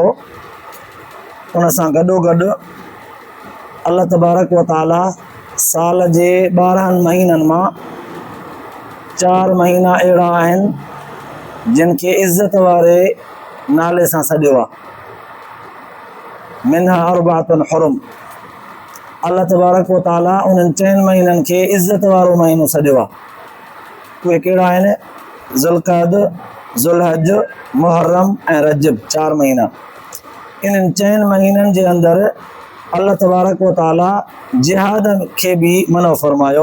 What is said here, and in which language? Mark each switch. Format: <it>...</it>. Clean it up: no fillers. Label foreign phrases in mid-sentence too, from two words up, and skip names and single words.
<sd>उन सां गॾोगॾु अल्लाह तबारक व ताला साल जे 12 महीननि मां 4 महीना अहिड़ा आहिनि जिन खे इज़त वारे नाले सां सॾियो आहे.</sd> <ar>منها أربعة حرم.</ar> <sd>अल्लाह तबारक व ताला उन्हनि 4 महीननि खे इज़त वारो महीनो सॾियो आहे. उहे कहिड़ा आहिनि? ज़ुल्क़ाद, ज़ुल्हज, मुहर्रम ऐं रजब. 4 महीना. इन्हनि 4 महीननि जे अंदरि अल्लाह तबारक व ताला जिहाद खे बि मनो फरमायो.</sd>